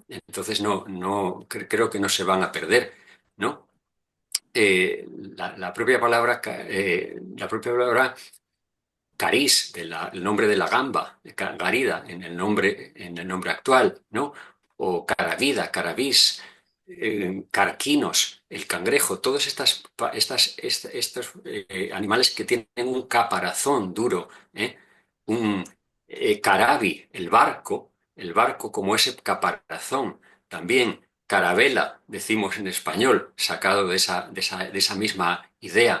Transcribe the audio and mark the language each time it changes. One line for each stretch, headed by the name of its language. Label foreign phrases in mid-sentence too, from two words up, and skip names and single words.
Spanish: Entonces, creo que no se van a perder, ¿no? La propia palabra, cariz, el nombre de la gamba, garida, en el nombre actual, ¿no? O caravida, caravis, carquinos, el cangrejo, todos estos animales que tienen un caparazón duro, ¿eh? Un carabi, el barco como ese caparazón, también carabela, decimos en español, sacado de esa misma idea.